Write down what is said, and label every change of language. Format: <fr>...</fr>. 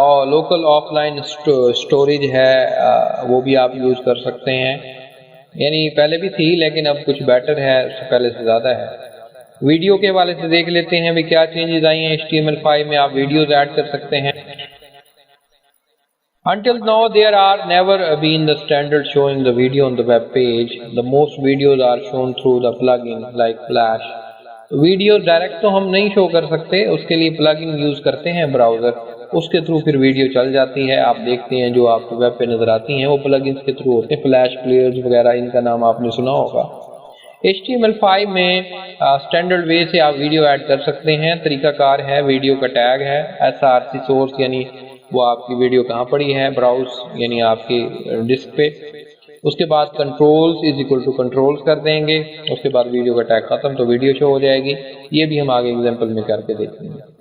<ur>Local of line storage ہے، وہ بھی آپ یوز کر سکتے ہیں، یعنی پہلے بھی تھی لیکن اب کچھ بیٹر ہے، اس سے پہلے سے زیادہ ہے۔ ویڈیو کے حوالے سے دیکھ لیتے ہیں بھی کیا چینجز آئی ہیں HTML5 میں، آپ ویڈیوز ایڈ کر سکتے ہیں۔</ur> <en>Until now, there are never been the standard showing the video on the web page. The most videos are shown through the plugin like Flash.</en> <ur>Video direct تو ہم نہیں شو کر سکتے، اس کے لیے پلگن یوز کرتے ہیں براؤزر، اس کے تھرو پھر ویڈیو چل جاتی ہے، آپ دیکھتے ہیں جو آپ کو ویب پہ نظر آتی ہیں وہ پلگنس کے تھرو ہوتے ہیں، فلیش پلیئرز وغیرہ، ان کا نام آپ نے سنا ہوگا۔ HTML5 میں اسٹینڈرڈ وے سے آپ ویڈیو ایڈ کر سکتے ہیں، طریقہ کار ہے، ویڈیو کا ٹیگ ہے SRC سورس، یعنی وہ آپ کی ویڈیو کہاں پڑی ہے، براؤز یعنی آپ کی ڈسک پہ، اس کے بعد controls is equal to controls کر دیں گے، اس کے بعد ویڈیو کا ٹیگ ختم تو ویڈیو شو ہو جائے گی۔ یہ بھی ہم آگے ایگزامپل میں کر کے دیکھیں گے۔</ur>